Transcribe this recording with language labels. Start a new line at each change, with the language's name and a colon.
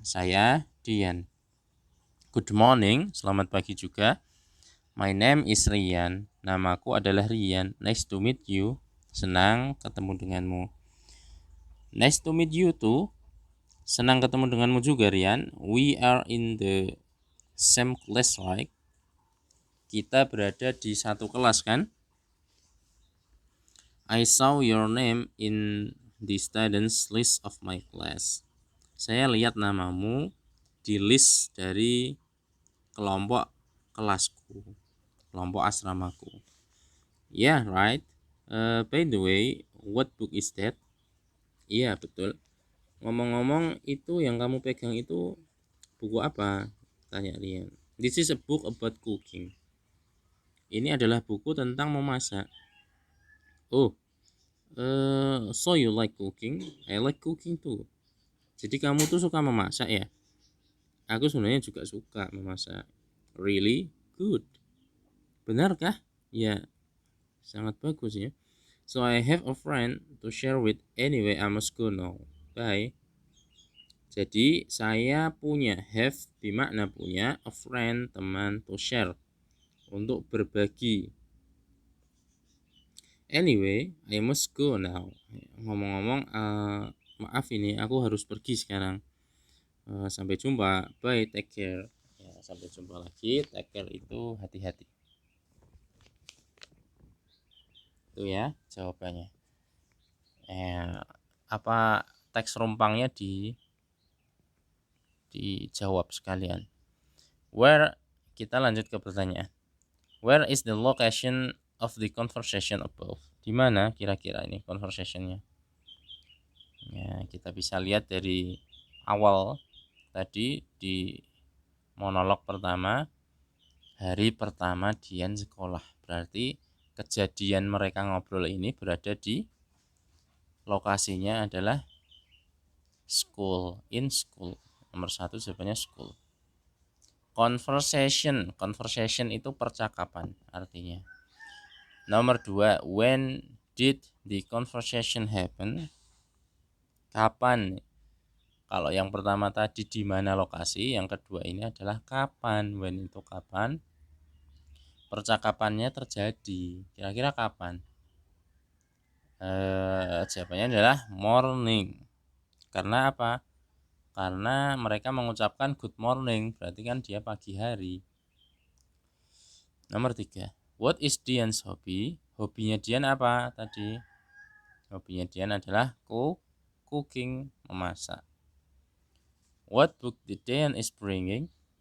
Indonesian: Saya Dian.
English: Good morning,
Indonesian: selamat pagi juga.
English: My name is Rian.
Indonesian: Namaku adalah Rian.
English: Nice to meet you.
Indonesian: Senang ketemu denganmu.
English: Nice to meet you too.
Indonesian: Senang ketemu denganmu juga, Rian.
English: We are in the same class, right?
Indonesian: Kita berada di satu kelas, kan?
English: I saw your name in the students list of my class.
Indonesian: Saya lihat namamu di list dari kelompok kelasku, kelompok asramaku.
English: Yeah, right. By the way, what book is that?
Indonesian: Iya, betul. Ngomong-ngomong, itu yang kamu pegang itu buku apa? Tanya Rian.
English: This is a book about cooking.
Indonesian: Ini adalah buku tentang memasak.
English: Oh, so you like cooking? I like cooking too.
Indonesian: Jadi kamu tuh suka memasak ya? Aku sebenarnya juga suka memasak.
English: Really? Good.
Indonesian: Benarkah? Ya, sangat bagus ya.
English: So I have a friend to share with. Anyway, I must go now. Bye.
Indonesian: Jadi saya punya,
English: have
Indonesian: bermakna punya,
English: a friend, teman, to share,
Indonesian: untuk berbagi.
English: Anyway, I must go now.
Indonesian: Ngomong-ngomong, maaf ini aku harus pergi sekarang. Sampai jumpa.
English: Bye, take care.
Indonesian: Ya, sampai jumpa lagi.
English: Take care
Indonesian: itu hati-hati. Itu ya jawabannya. Apa teks rumpangnya dijawab sekalian. Where, kita lanjut ke pertanyaan.
English: Where is the location of the conversation above?
Indonesian: Di mana kira-kira ini conversationnya? Ya, kita bisa lihat dari awal tadi di monolog pertama, hari pertama Dian sekolah. Berarti kejadian mereka ngobrol ini berada di lokasinya adalah school,
English: in school.
Indonesian: Nomor 1 jawabannya school. Conversation itu percakapan artinya.
English: Nomor 2, when did the conversation happen?
Indonesian: Kapan? Kalau yang pertama tadi di mana lokasi, yang kedua ini adalah kapan. When itu kapan percakapannya terjadi. Kira-kira kapan? Jawabannya adalah morning. Karena apa? Karena mereka mengucapkan
English: good morning,
Indonesian: berarti kan dia pagi hari.
English: Nomor 3, what is Dian's hobby?
Indonesian: Hobinya Dian apa tadi? Hobinya Dian adalah cooking, memasak.
English: What book did Dian is bringing?